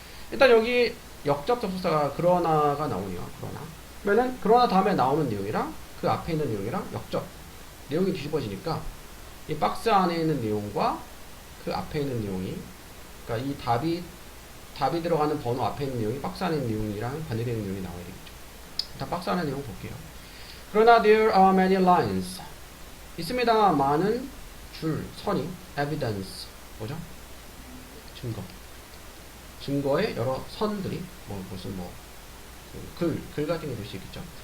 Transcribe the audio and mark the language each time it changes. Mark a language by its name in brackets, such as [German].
[Korean] 일단 여기 역접 접속사가 그러나가 나오네요. 그러면은 그러나 다음에 나오는 내용이랑 그 앞에 있는 내용이랑 역접 내용이 뒤집어지니까 이 박스 안에 있는 내용과 그 앞에 있는 내용이 그러니까 이 답이 들어가는 번호 앞에 있는 내용이 박스 안에 있는 내용이랑 반대되는 내용이 나와야 되겠죠. 일단 박스 안에 내용 볼게요. [English] 그러나 there are many lines. [Korean] 있습니다. 많은 줄, 선이 evidence 뭐죠? 증거의 여러 선들이 무슨 글 같은 게 될 수 있겠죠.